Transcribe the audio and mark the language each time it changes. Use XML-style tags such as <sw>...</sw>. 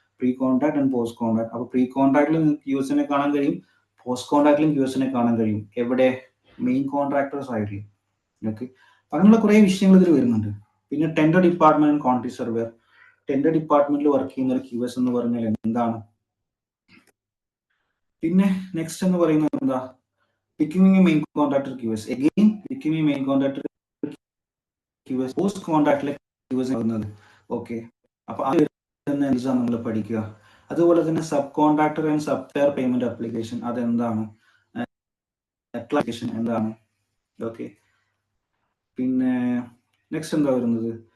<ml>Pre contract and post contract. അപ്പൊ pre കോൺട്രാക്ടിൽ QSനെ കാണാൻ കഴിയും, പോസ്റ്റ് കോൺട്രാക്ടിലും QSനെ കാണാൻ കഴിയും. എവിടെ? മെയിൻ കോൺട്രാക്ടർ സൈഡിൽ. ഓക്കെ, അങ്ങനെയുള്ള കുറെ വിഷയങ്ങൾ ഇതിൽ വരുന്നുണ്ട്. പിന്നെ tender department, quantity surveyor. Tender ഡിപ്പാർട്ട്മെന്റിൽ വർക്ക് ചെയ്യുന്ന ഒരു QS എന്ന് പറഞ്ഞാൽ എന്താണ്? പിന്നെ നെക്സ്റ്റ് എന്ന് പറയുന്നത് എന്താ?</ml> <en>Becoming a main contractor QS. Again, becoming a main contractor QS.</en> <ml>Post കോൺട്രാക്ടിലെ QS ആവുന്നത്. ഓക്കെ, അപ്പൊ അത് നമ്മൾ പഠിക്കുക. അതുപോലെ തന്നെ sub contractor and supplier payment application, അതെന്താണ്? അപ്ലിക്കേഷൻ എന്താണ്? ഓക്കെ, പിന്നെ നെക്സ്റ്റ് എന്താ വരുന്നത്?</ml>